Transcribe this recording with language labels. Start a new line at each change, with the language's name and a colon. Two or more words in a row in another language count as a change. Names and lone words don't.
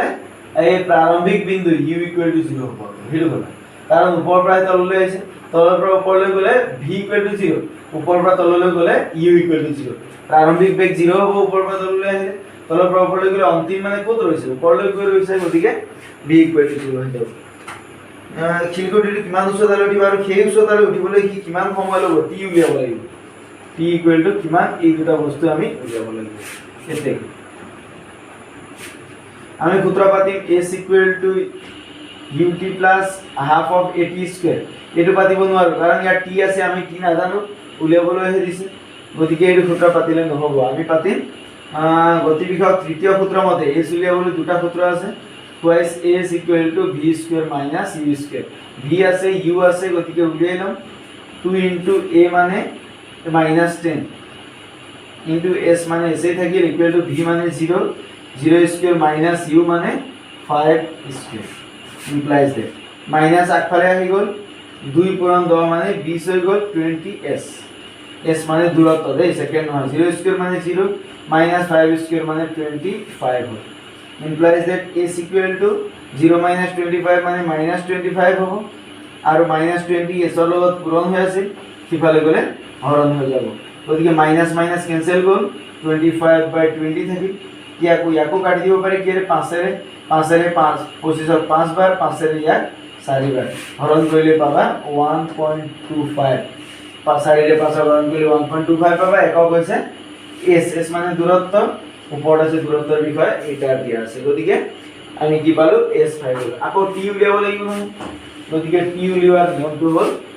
Assamese: এই প্ৰাৰম্ভিক বিন্দু u 0 হ'ব সেইটো হ'ল কাৰণ ওপৰৰ পৰা তললৈ আহিছে তলৰ পৰা ওপৰলৈ গলে v 0 ওপৰৰ পৰা তললৈ গলে u 0 প্ৰাৰম্ভিক বেগ 0 হ'ব ওপৰৰ পৰা তললৈ আহিলে তলৰ পৰা ওপৰলৈ গলে অন্তিম মানে ক'ত ৰৈছে ওপৰলৈ গৈ ৰৈছে গতিকে v 0 হৈ যাব শিলগুটিটো কিমান উচ্চতালৈ উঠিব আৰু সেই উচ্চতালৈ উঠিবলৈ কি কিমান সময় ল'ব t উলিয়াব লাগিব t কিমান এই দুটা বস্তু আমি উলিয়াব লাগিব এতে আমি সূত্র পাতিম
English: s ut plus half of at square
Assamese: এটো পাতিব নোৱাৰো কাৰণ ইয়াত t আছে আমি t নাজানো উলিয়াবলৈ হে দিছে গতিকে এই সূত্র পাতিলে নহব আমি পাতিম গতি বিষয়ক তৃতীয় সূত্র মতে s উলিয়াবলৈ দুটা সূত্র আছে
English: twice s v square minus u square v
Assamese: আছে u আছে গতিকে উলিয়াই লম
English: 2 into a
Assamese: মানে
English: -10 into s
Assamese: মানে s থাকিল
English: equal to v
Assamese: মানে 0
English: 0 square minus u
Assamese: মানে
English: 5 square implies that minus
Assamese: আগফালে আহি গল 2 পূৰণ 10 মানে 20 হৈ গল 20s s মানে দূৰত্ব দেই সেকেন্ড নহয়
English: 0 square
Assamese: মানে
English: 0 minus 5 square
Assamese: মানে 25 হয়
English: implies that s equal to 0 minus 25
Assamese: মানে
English: minus 25
Assamese: হ'ব আৰু
English: minus 20 s
Assamese: ৰ লগত পূৰণ হৈ আছে সিফালে গলে হৰণ হৈ যাব গতিকে
English: minus minus cancel
Assamese: গল 25/20 থাকিল ইয়াকো কাটি দিব পাৰি কি 5 ৰে 5 25 5 বাৰ 5 ৰে ইয়াক 4 বাৰ হৰণ কৰিলে পাবা 1.25 4 ৰে 5 হৰণ কৰিলে 1.25 পাবা একক হৈছে s মানে দূৰত্ব ওপৰত আছে দূৰত্বৰ বিষয়ে এটা দিয়া আছে গতিকে আমি কি পালো s পাই গলো আকৌ t উলিয়াব লাগিব গতিকে t উলিওৱাৰ নিয়মটো হ'ল